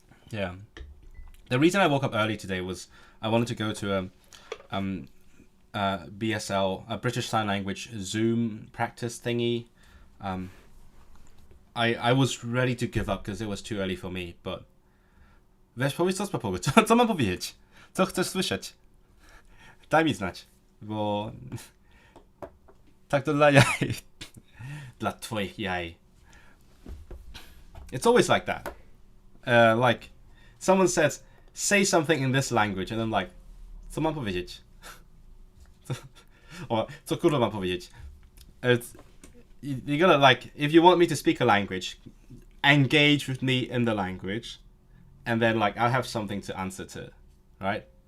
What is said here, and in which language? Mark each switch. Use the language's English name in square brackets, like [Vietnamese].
[English] Yeah. The reason I woke up early today was I wanted to go to BSL, a British Sign Language Zoom practice thingy. I was ready to give up because it was too early for me, but [Polish] weź powiedz co spróbować. Co mam powiedzieć? Co chcesz słyszeć? Daj mi znać, bo tak to dla jaj. Dla twoich jaj. [English] It's always like that. Like someone says, say something in this language, and I'm like, [Polish] co mam powiedzieć? Or co kurwa mam powiedzieć? [English] You gotta like, if you want me to speak a language, engage with me in the language, and then like I'll have something to answer to, right?